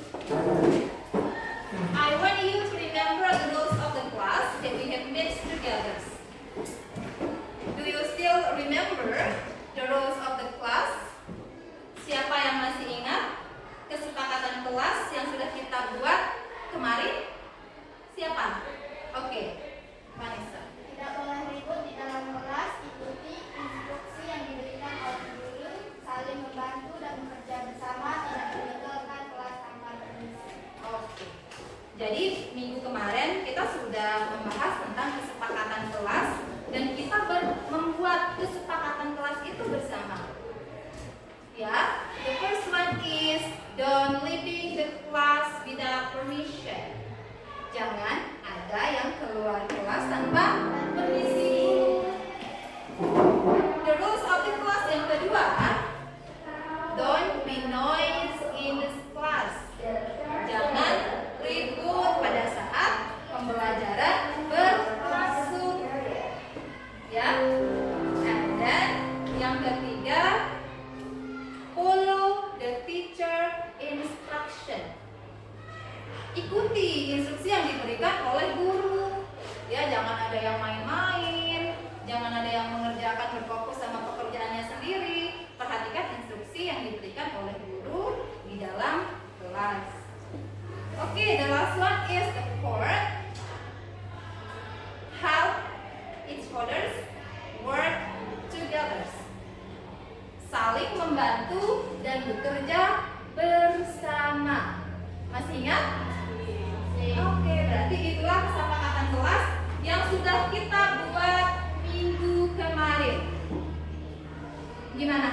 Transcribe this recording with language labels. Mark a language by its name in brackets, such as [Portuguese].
[English] I want you to remember the rules of the class that we have made together. Do you still remember the rules of the class? [Indonesian] Siapa yang masih ingat kesepakatan kelas yang sudah kita buat kemarin? Siapa? Oke, Vanessa. Tidak boleh ribut di dalam kelas, ikuti instruksi yang diberikan oleh guru, saling membantu dan bekerja bersama, tidak meninggalkan kelas tanpa permisi. Oke. Jadi minggu kemarin kita sudah membahas tentang kesepakatan kelas dan kita membuat kesepakatan kelas itu bersama. [English] Ya, the first one is don't leaving the class without permission. [Indonesian] Jangan ada yang keluar kelas tanpa permisi. [English] The rules of the class [Indonesian] yang kedua, [English] don't be noise in this class. [Indonesian] Jangan ribut pada saat pembelajaran berlangsung. Ya. [English] And then [Indonesian] yang ketiga, [English] follow the teacher instruction. [Indonesian] Ikuti instruksi yang diberikan oleh guru. Ya, jangan ada yang main-main, jangan ada yang mengerjakan berfokus sama pekerjaannya sendiri. Perhatikan instruksi yang diberikan oleh guru di dalam kelas. [English] Oke, the last one is the fourth. Help each others work together. [Indonesian] Saling membantu dan bekerja bersama. Masih ingat? Oke, berarti itulah kesepakatan kelas yang sudah kita buat minggu kemarin. Gimana?